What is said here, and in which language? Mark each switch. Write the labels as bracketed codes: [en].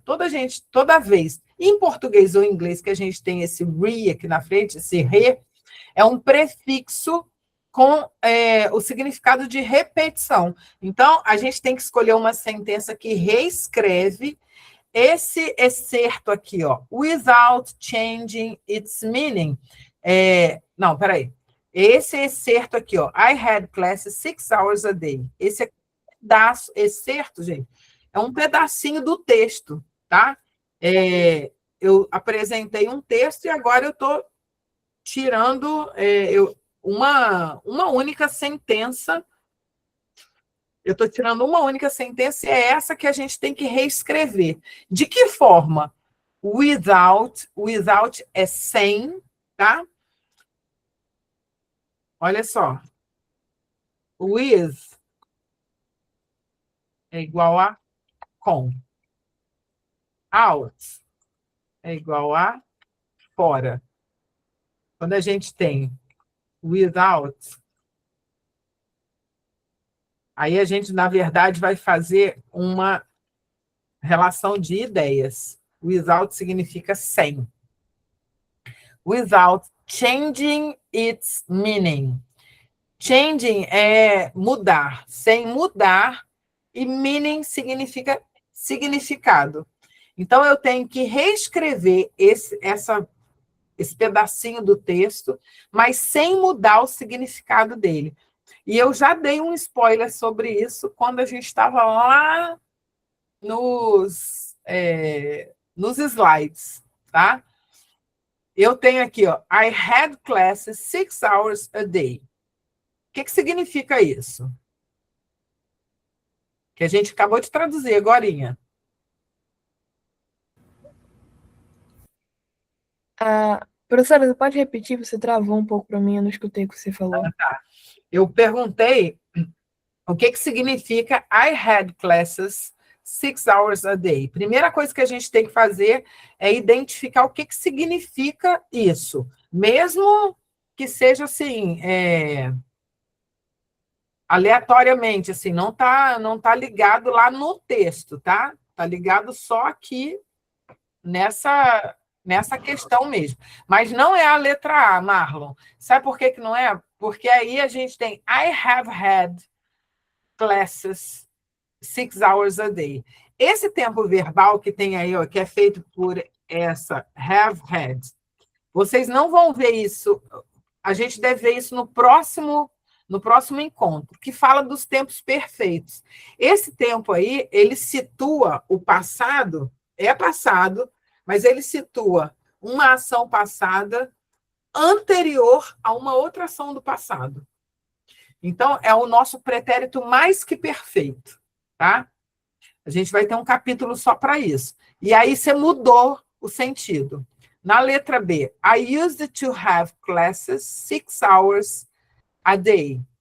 [pt] Toda vez, em português ou em inglês, que a gente tem esse re aqui na frente, esse re, é um prefixo com o significado de repetição. Então, a gente tem que escolher uma sentença que reescreve esse excerto aqui, ó, [en] without changing its meaning. [pt] Não, peraí. Esse excerto aqui, ó, [en] I had classes 6 hours a day. [pt] Esse pedaço, excerto, gente, é um pedacinho do texto, tá? Eu apresentei um texto e agora eu estou tirando uma única sentença. Eu estou tirando uma única sentença e é essa que a gente tem que reescrever. De que forma? Without é sem, tá? Olha só. With é igual a com. Out é igual a fora. Quando a gente tem without, aí a gente, na verdade, vai fazer uma relação de ideias. Without significa sem. [en] Without changing its meaning. [pt] Changing é mudar. Sem mudar. E meaning significa significado. Então, eu tenho que reescrever esse pedacinho do texto, mas sem mudar o significado dele. E eu já dei um spoiler sobre isso quando a gente estava lá nos slides, tá? Eu tenho aqui, ó, [en] I had classes 6 hours a day. [pt] O que significa isso? Que a gente acabou de traduzir agorinha. Professora, você pode repetir? Você travou um pouco para mim, eu não escutei o que você falou. Eu perguntei o que significa [en] I had classes 6 hours a day. [pt] Primeira coisa que a gente tem que fazer é identificar o que significa isso. Mesmo que seja assim, aleatoriamente, assim, não tá ligado lá no texto, tá? Tá ligado só aqui nessa questão mesmo. Mas não é a letra A, Marlon. Sabe por que não é? Porque aí a gente tem [en] I have had classes 6 hours a day. [pt] Esse tempo verbal que tem aí, ó, que é feito por essa have had, vocês não vão ver isso, a gente deve ver isso no próximo encontro, que fala dos tempos perfeitos. Esse tempo aí, ele situa o passado, mas ele situa uma ação passada anterior a uma outra ação do passado. Então, é o nosso pretérito mais que perfeito, tá? A gente vai ter um capítulo só para isso. E aí você mudou o sentido. Na letra B, [en] I used to have classes 6 hours a day.